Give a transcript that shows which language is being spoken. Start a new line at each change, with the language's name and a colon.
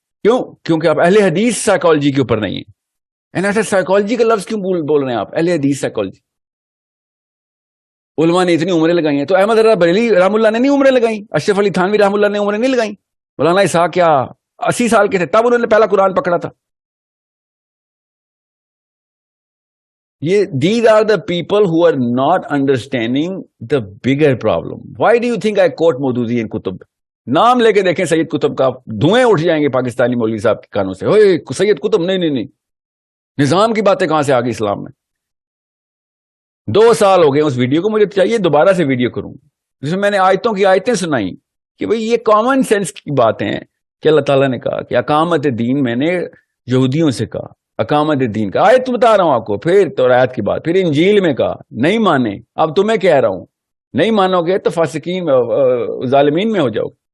Urdu: کیوں؟ کیونکہ آپ اہل حدیث سائیکالوجی کے اوپر نہیں ہیں. ایسا سائیکالوجی کا لفظ کیوں بول رہے ہیں آپ, اہل حدیث سائیکالوجی. علماء نے اتنی عمریں لگائی ہیں, تو احمد رضا بریلوی رحم اللہ نے نہیں عمریں لگائیں, اشرف علی تھانوی رحم اللہ نے عمریں نہیں لگائیں, مولانا اسحاق کیا 80 سال کے تھے تب انہوں نے پہلا قرآن پکڑا تھا.
English: یہ these are the people who are not understanding the bigger problem. Why do you think I quote
Urdu: Maududi in کتب؟ نام لے کے دیکھیں سید قطب کا, دھوئیں اٹھ جائیں گے پاکستانی مولوی صاحب کے کانوں سے, اوئے سید قطب نہیں, نظام کی باتیں کہاں سے آ گئی اسلام میں. 2 سال ہو گئے اس ویڈیو کو, مجھے چاہیے دوبارہ سے ویڈیو کروں جس میں میں نے آیتوں کی آیتیں سنائی کہ بھئی یہ کامن سینس کی باتیں ہیں کہ اللہ تعالیٰ نے کہا کہ اقامت دین, میں نے یہودیوں سے کہا اقامت دین کا, آیت تو بتا رہا ہوں آپ کو, پھر تورات کی بات, پھر انجیل میں کہا نہیں مانے, اب تمہیں کہہ رہا ہوں نہیں مانو گے تو فاسقین ظالمین میں ہو جاؤ.